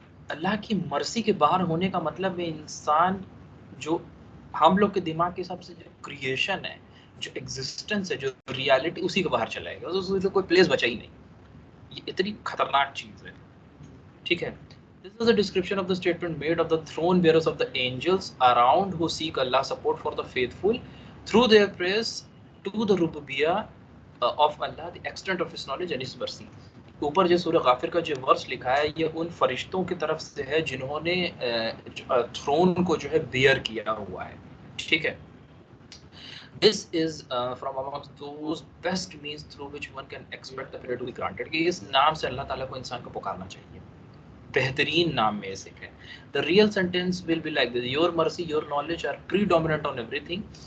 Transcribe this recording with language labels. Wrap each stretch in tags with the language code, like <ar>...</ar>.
<hi>अल्लाह की मर्जी के बाहर होने का मतलब है इंसान जो हम लोग के दिमाग के हिसाब से जो क्रिएशन है, जो एग्जिस्टेंस है, जो रियलिटी, उसी के बाहर चलाएगा, उसमें कोई प्लेस बचा ही नहीं। ये इतनी खतरनाक चीज़ है, ठीक है।</hi> <en>This is a description of the statement made of the throne bearers of the angels around who seek Allah's support for the faithful through their prayers to the Rububiyyah of Allah, the extent of His knowledge and His mercy.</en> <hi>ऊपर जो सूरह गाफिर का जो verse लिखा है ये उन फरिश्तों की तरफ से है जिन्होंने थ्रोन को जो है बियर किया हुआ है, ठीक है।</hi> <en>This is from amongst those best means through which one can expect the prayer to be granted,</en> <hi>कि इस नाम से अल्लाह ताला को इंसान को पुकारना चाहिए, बेहतरीन नाम में से है।</hi> <en>The real sentence will be like this: Your mercy, your knowledge are predominant on everything.</en>